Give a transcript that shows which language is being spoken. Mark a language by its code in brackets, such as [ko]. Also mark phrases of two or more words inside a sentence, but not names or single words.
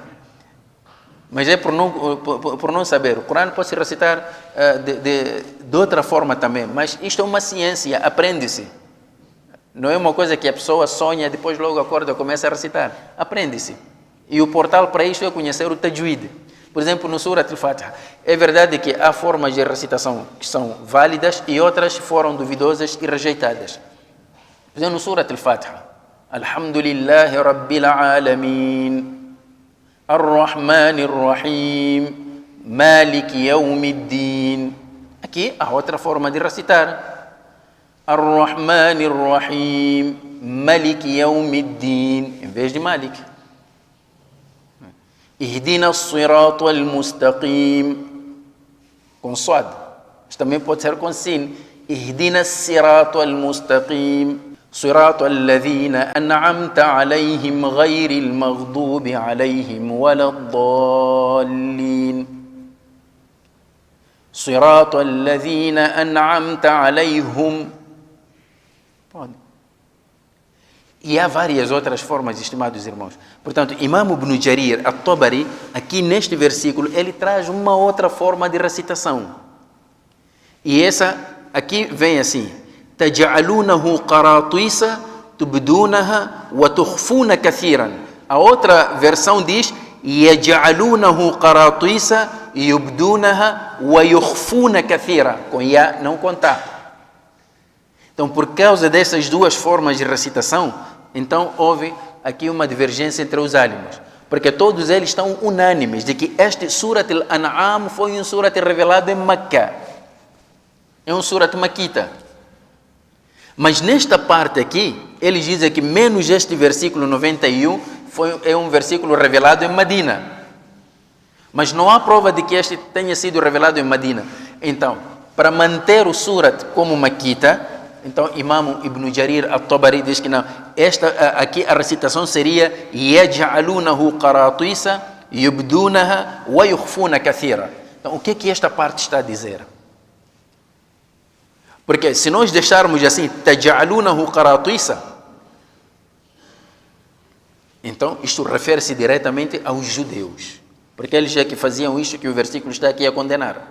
[pt] Mas é por não saber. O Corão pode se recitar de outra forma também. Mas isto é uma ciência, aprende-se. Não é uma coisa que a pessoa sonha, depois logo acorda e começa a recitar. Aprende-se. E o portal para isso é conhecer o Tajwid. Por exemplo, no Surat al-Fatiha, é verdade que há formas de recitação que são válidas e outras foram duvidosas e rejeitadas. Por exemplo, no Surat al-Fatiha, [ar] الحمد لله رب العالمين، الرحمن الرحيم، مالك يوم الدين. [pt] Aqui há outra forma de recitar. [ar] الرحمن الرحيم، مالك يوم الدين, [pt] em vez de Malik. [ar] اهدنا الصراط المستقيم, [pt] com Suad. Isto também pode ser com Sin. [ar] اهدنا الصراط المستقيم، صراط الذين أنعمت عليهم غير المغضوب عليهم ولا الضالين. صراط الذين أنعمت عليهم. [pt] Pode. E há várias outras formas, estimados irmãos. Portanto, Imam Ibn Jarir al-Tabari, aqui neste versículo, ele traz uma outra forma de recitação. E essa aqui vem assim: [ar] تجعلونه قراطيس تبدونها وتخفون كثيرا. [pt] A outra versão diz: [ar] يجعلونه قراطيس يبدونها ويخفون كثيرا. [pt] Com ya não contar. Então, por causa dessas duas formas de recitação, então houve aqui uma divergência entre os álimos, porque todos eles estão unânimes de que este Surat al-An'am foi um surat revelado em Meca, é um surat maquita. Mas nesta parte aqui, eles dizem que menos este versículo 91 é um versículo revelado em Medina. Mas não há prova de que este tenha sido revelado em Medina. Então, para manter o surat como maquita, então, Imam Ibn Jarir al-Tabari diz que não. Esta aqui a recitação seria [ar] يجعلونه قراطيس يبدونها ويخفون كثيرا. [pt] Então, o que é que esta parte está a dizer? Porque se nós deixarmos assim, [ar] تجعلونه قراطيس, [pt] então isto refere-se diretamente aos judeus. Porque eles é que faziam isto que o versículo está aqui a condenar.